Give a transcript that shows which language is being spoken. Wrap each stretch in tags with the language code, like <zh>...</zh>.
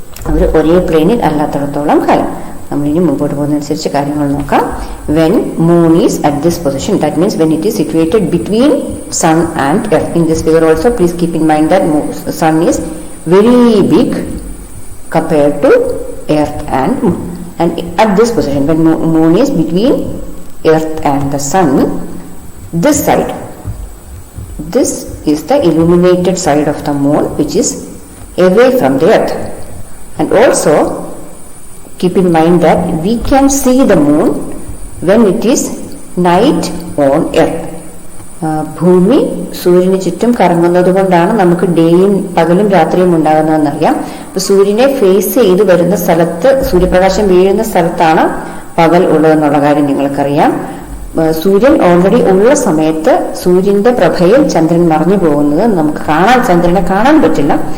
<ml>അവർ ഒരേ പ്ലെയിനിൽ അല്ലാത്തിടത്തോളം കാലം. നമ്മളിനി മുമ്പോട്ട് പോകുന്നതനുസരിച്ച് കാര്യങ്ങൾ നോക്കാം.</ml> <en>When moon is at this position, that means when it is situated between sun and earth. In this figure also please keep in mind that sun is very big compared to earth and moon. And at this position, when moon is between earth and the sun, this side, this is the illuminated side of the moon, which is away from the earth. And also keep in mind that we can see the moon when it is night on earth.</en> <ml>ഭൂമി സൂര്യന് ചുറ്റും കറങ്ങുന്നത് കൊണ്ടാണ് നമുക്ക് ഡേയും പകലും രാത്രിയും ഉണ്ടാകുന്നതെന്നറിയാം. അപ്പൊ സൂര്യനെ ഫേസ് ചെയ്ത് വരുന്ന സ്ഥലത്ത്, സൂര്യപ്രകാശം വീഴുന്ന സ്ഥലത്താണ് പകൽ ഉള്ളതെന്നുള്ള കാര്യം നിങ്ങൾക്കറിയാം. സൂര്യൻ ഓൾറെഡി ഉള്ള സമയത്ത് സൂര്യന്റെ പ്രഭയിൽ ചന്ദ്രൻ മറഞ്ഞു പോകുന്നത് നമുക്ക് ചന്ദ്രനെ കാണാൻ പറ്റില്ല.</ml>